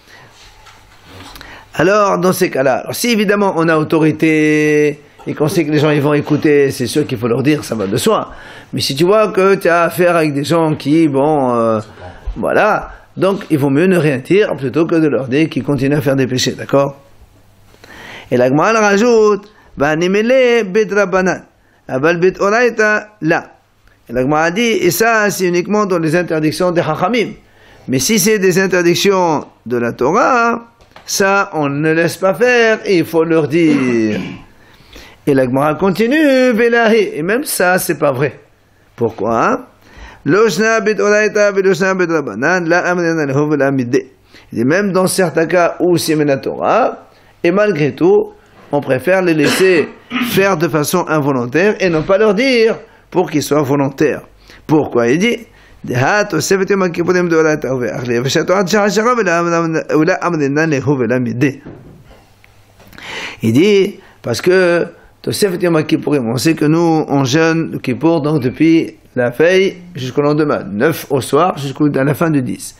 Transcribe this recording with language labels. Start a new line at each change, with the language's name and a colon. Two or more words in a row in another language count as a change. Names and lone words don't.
French: Alors, dans ces cas-là, si évidemment on a autorité et qu'on sait que les gens ils vont écouter, c'est sûr qu'il faut leur dire, ça va de soi. Mais si tu vois que tu as affaire avec des gens qui, voilà, donc il vaut mieux ne rien dire plutôt que de leur dire qu'ils continuent à faire des péchés, d'accord? Et la Gemara rajoute,
Aramaic: אבל בדאורייתא,
French: là. Et la Gemara dit, et ça, c'est uniquement dans les interdictions des Chachamim. Mais si c'est des interdictions de la Torah, ça, on ne laisse pas faire, et il faut leur dire. Et la Gemara continue, Velahi. Et même ça, c'est pas vrai. Pourquoi?
Aramaic: לא שנא בדאורייתא ולא שנא בדרבנן, לא אמרינן להו ולא מידי.
French: Et même dans certains cas où c'est la Torah, et malgré tout, on préfère les laisser faire de façon involontaire et non pas leur dire pour qu'ils soient volontaires. Pourquoi? Il dit, il dit, parce que on sait que nous, on jeûne le Kippour donc depuis la veille jusqu'au lendemain, 9 au soir jusqu'à la fin du 10.